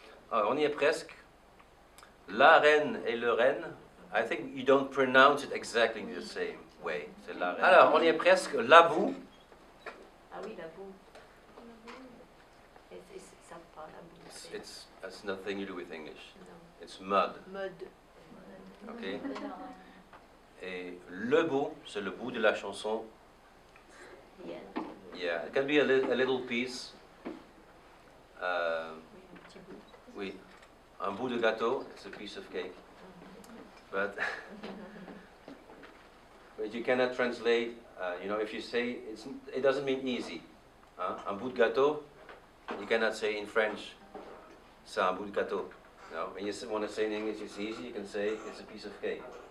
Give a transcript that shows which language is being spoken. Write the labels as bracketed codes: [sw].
[fr] Alors, on y est presque. La reine et le renne. [en] I think you don't pronounce it exactly the same way. [fr] C'est la reine. Alors, on y est presque. La boue. Ah oui, la boue. Ça pas la boue. [en] It's nothing to do with English. [fr] Non. [en] It's mud. Mud. Okay? [fr] Et le bout, c'est le bout de la chanson. [en] The end. Yeah, it can be a little piece. [fr] Oui, un petit bout. Oui, un bout de gâteau, [en] it's a piece of cake. But you cannot translate, if you say, it doesn't mean easy. [fr] Hein? Un bout de gâteau, [en] you cannot say in French, [fr] c'est un bout de gâteau. [en] No? When you want to say in English it's easy, you can say it's a piece of cake.